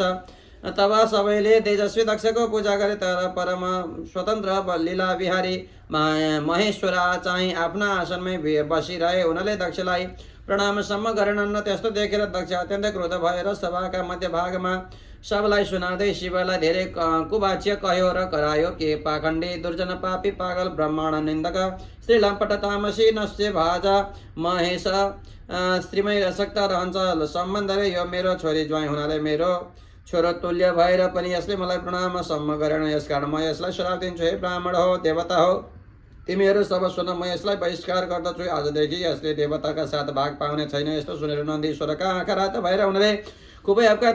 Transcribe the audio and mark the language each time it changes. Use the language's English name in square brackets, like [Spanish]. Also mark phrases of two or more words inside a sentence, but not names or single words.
[Nepali] तब सबैले तेजस्वी दक्षको पूजा गरे। तर परम स्वतन्त्र लीला विहारी महेश्वर चाहिँ आफ्ना आसनमै बसिरहे। उनले दक्षलाई प्रणामसम्म गरेनन्। त्यस्तो देखेर दक्ष अत्यन्तै क्रोध भएर सभाका मध्यभागमा सबलाई सुनाउँदै शिवलाई धेरै कुवाच्य कह्यो र करायो के पाखण्डी दुर्जन पापी पागल ब्राह्मण निन्दक श्री लम्पट तामसी नस्य भाजा महेश स्त्रीमै रसक्त रहन्छ सम्बन्धले यो मेरो छोरी ज्वाइँ हुनाले मेरो छोरो तुल्य भएर पनि यसले मलाई प्रणामसम्म गरेन। यसकारण म यसलाई श्राप दिन्छु। हे ब्राह्मण हो देवता हो तिमीहरू सब सुन, म यसलाई बहिष्कार गर्दछु। आजदेखि यसले देवताका साथ भाग पाउने छैन। यस्तो सुनेर नन्दीश्वरका आँखा रात भएर उनले खुबै अपका।